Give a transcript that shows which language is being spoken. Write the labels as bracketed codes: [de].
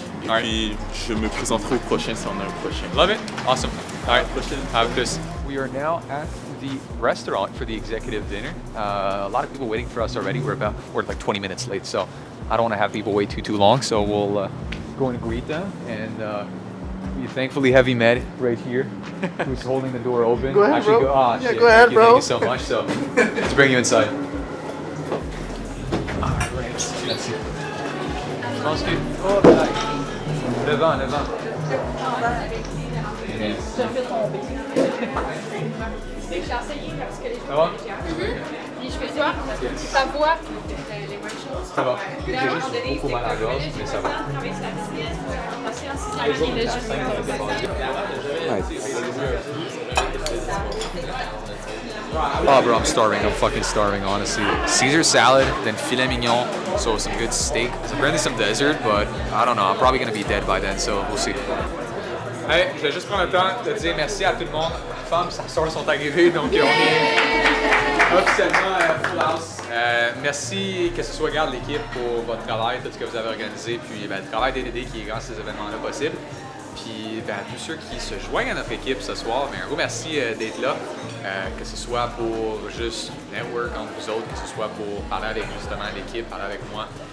[fr] Et puis je me présenterai au prochain si on a un prochain. [en] Love it. Awesome. All right. Have plus. We are now at the restaurant for the executive dinner. A lot of people waiting for us already. We're like 20 minutes late, so I don't want to have people wait too long. So we'll go and greet them, and we thankfully have Imed right here, who's holding the door open. Go ahead, bro. Shit. Go ahead, bro. Thank you so much. So let's bring you inside. All right. That's it. [fr] Je pense que devant. Je te fais tomber. J'ai essayé parce que les Ça va? Puis je fais quoi? Ta voix. Les mêmes choses. Ça va. J'ai juste beaucoup mal à la gorge, mais ça va. [en] Oh, bro, I'm starving. I'm fucking starving, honestly. Caesar salad, then filet mignon, so some good steak. Apparently some dessert, but I don't know. I'm probably gonna be dead by then, so we'll see. [fr] Hey, je vais juste prendre le temps de dire merci à tout le monde. Les femmes, sa soeur sont arrivées, donc on est officiellement full house. Merci, que ce soit garde l'équipe pour votre travail, tout ce que vous avez organisé, puis le travail DDD qui rend ces événements-là possibles. Puis tous ceux qui se joignent à notre équipe ce soir, un gros merci d'être là, que ce soit pour juste network entre vous autres, que ce soit pour parler avec justement l'équipe, parler avec moi.